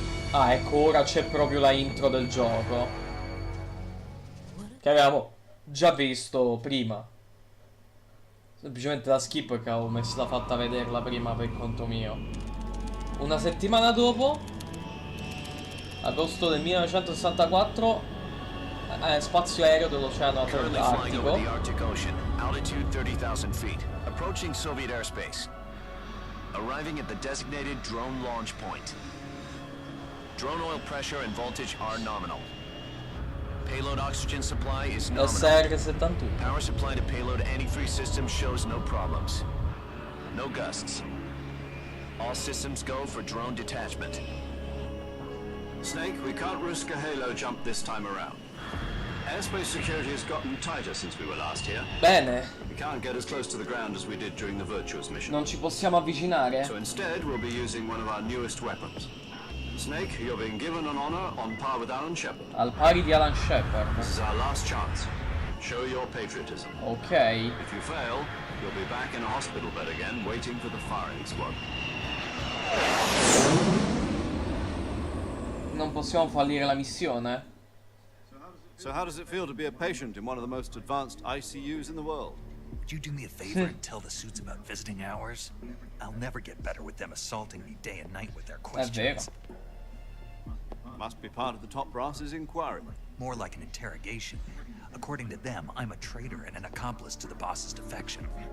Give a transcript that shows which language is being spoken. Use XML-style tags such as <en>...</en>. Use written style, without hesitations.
<it>Ah, ecco, ora c'è proprio la intro del gioco, che avevamo già visto prima. Semplicemente la skip perché avevo messo la fatta vederla prima per conto mio. Una settimana dopo, agosto del 1964, spazio aereo dell'Oceano Artico.</it> <en>Arctic Ocean, altitude 30,000 feet, approaching Soviet airspace. Arriving at the designated drone launch point. Drone oil pressure and voltage are nominal. Payload oxygen supply is nominal. SR-71. Power supply to payload antifreeze system shows no problems. No gusts. All systems go for drone detachment. Snake, we can't risk a halo jump this time around. Airspace security has gotten tighter since we were last here.</en> <it>Bene.</it> <en>We can't get as close to the ground as we did during the Virtuous mission.</en> <it>Non ci possiamo avvicinare.</it> <en>So instead, we'll be using one of our newest weapons. Snake, you're being given an honor on par with Alan Shepard.</en> <it>Al pari di Alan Shepard.</it> <en>This is our last chance. Show your patriotism.</en> <it>Ok.</it> <en>If you fail, you'll be back in a hospital bed again, waiting for the firing squad.</en> <it>Non possiamo fallire la missione.</it> <en>So how does it feel to be a patient in one of the most advanced ICUs in the world? Would you do me a favor and tell the suits about visiting hours? I'll never get better with them assaulting me day and night with their questions. Must be part of the top brass's inquiry. More like an interrogation. According to them, I'm a traitor and an accomplice to the boss's defection.</en>